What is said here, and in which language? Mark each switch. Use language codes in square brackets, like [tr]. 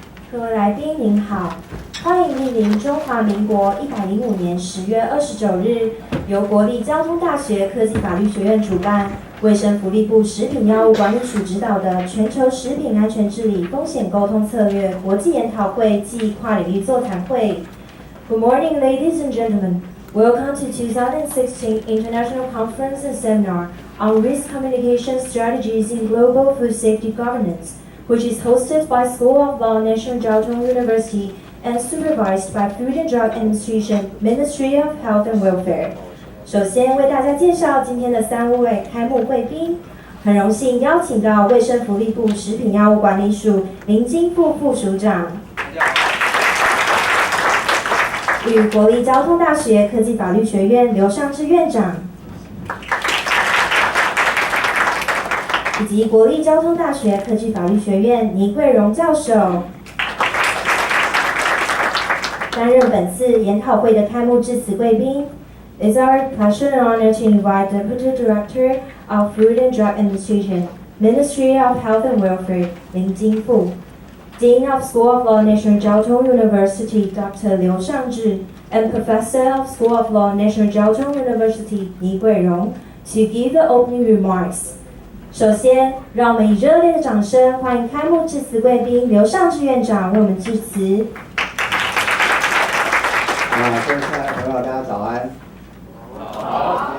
[zh] 各位来宾您好，欢迎莅临中华民国105年10月29日由国立交通大学科技法律学院主办，卫生福利部食品药物管理署指导的全球食品安全治理风险沟通策略国际研讨会暨跨领域座谈会。 [en] Good morning, ladies and gentlemen. Welcome to 2016 International Conference and Seminar on Risk Communication Strategies in Global Food Safety Governance, which is hosted by School of Law, National Jiao Tong University, and supervised by Food and Drug Administration, Ministry of Health and Welfare. [zh] 首先为大家介绍今天的3位开幕贵宾，很荣幸邀请到卫生福利部食品药物管理署林金富副署长，与国立交通大学科技法律学院刘尚志院长，以及国立交通大学科技法律学院倪桂荣教授。担任本次研讨会的开幕致辞贵宾 [en] ，It's our pleasure and honor to invite Deputy Director of Food and Drug Administration, Ministry of Health and Welfare, 林金富。 Dean of School of Law, National Jiao Tong University, Dr. Liu Shangzhi, and Professor of School of Law, National Jiao Tong University, Ni Guirong, to give the opening remarks. [zh] 首先，让我们以热烈的掌声欢迎开幕致辞贵宾刘尚志院长为我们致辞。各位亲爱的朋友，大家早安。好。